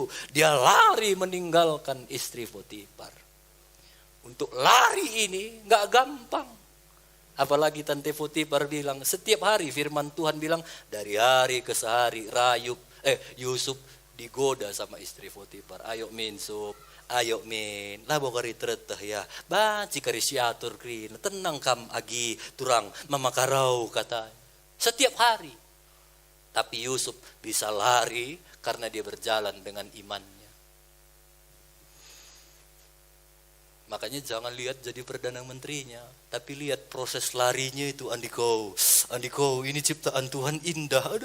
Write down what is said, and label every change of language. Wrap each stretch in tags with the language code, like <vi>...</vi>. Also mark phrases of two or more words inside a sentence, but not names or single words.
<id>Dia lari meninggalkan istri Potifar. Untuk lari ini gak gampang. Apalagi Tante Potifar bilang, setiap hari firman Tuhan bilang, dari hari ke sehari Yusuf digoda sama istri Potifar.</id> <btx>Ayo min sup, ayo min, labo kari tereteh ya. Baci kari siatur krin, tenang kam agi turang mamakarau katanya.</btx> <id>Setiap hari. Tapi Yusuf bisa lari karena dia berjalan dengan imannya. Makanya jangan lihat jadi Perdana Menterinya, tapi lihat proses larinya itu. Andiko, ini ciptaan Tuhan indah.</id>